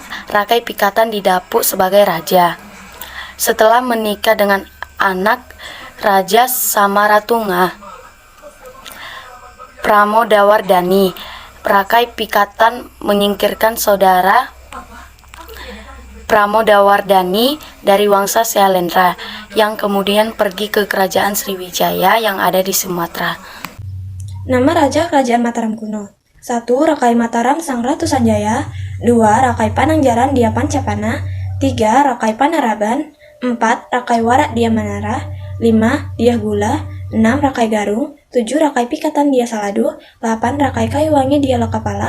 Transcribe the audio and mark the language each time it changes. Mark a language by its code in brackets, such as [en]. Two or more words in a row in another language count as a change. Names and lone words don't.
[id] Rakai Pikatan didapuk sebagai raja. Setelah menikah dengan anak Raja Samaratunga Pramodawardhani, Rakai Pikatan menyingkirkan saudara Pramodawardhani dari Wangsa Shailendra yang kemudian pergi ke Kerajaan Sriwijaya yang ada di Sumatera. Nama Raja Kerajaan Mataram kuno. 1. Rakai Mataram Sang Ratu Sanjaya. 2. Rakai Panangjaran Dia Pancapana. 3. Rakai Panaraban. 4. Rakai Warak Dia Manara. 5. Dia Gula. 6. Rakai Garung. 7. Rakai Pikatan Dia Saladu. 8. Rakai Kayuwangi Dia Lokapala.